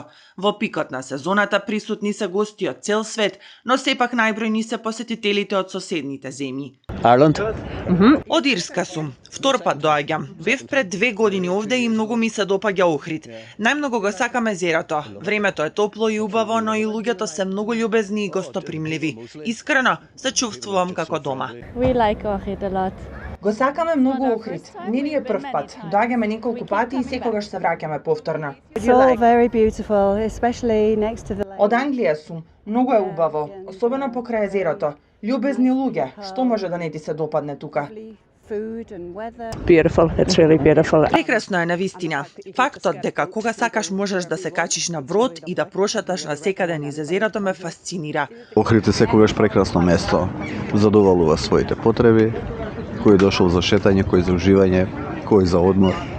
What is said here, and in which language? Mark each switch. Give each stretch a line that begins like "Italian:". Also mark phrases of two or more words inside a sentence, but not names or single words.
Macedonian: Во пикот на сезоната присутни се гости од цел свет, но сепак најбројни се посетителите од соседните земји. Ireland. Од Ирска сум. Втор пат доаѓам. Бев пред 2 години овде и многу ми се допаѓа Охрид. Најмногу го сакам езерото. Времето е топло и убаво, но и луѓето се многу љубезни и гостопримливи. Искрено се чувствувам како дома.
English: We like Ohrid a lot.
Macedonian: Го сакаме многу Охрид. Не ни е прв пат. Доаѓаме неколку пати и секогаш се враќаме повторно.
English: It's all very beautiful, especially next to the lake.
Macedonian: Од Англија сум. Многу е убаво, особено покрај езерото. Љубезни луѓе, што може да не ти се допадне тука?
English: Food and weather. Beautiful. It's really beautiful.
Macedonian: Прекрасно е навистина. Фактот дека кога сакаш можеш да се качиш на брод и да прошаташ на секаде низ езерото ме фасцинира. Охрид е секогаш прекрасно место. Задоволува своите потреби, кој е дошол за шетање, кој за уживање, кој за одмор.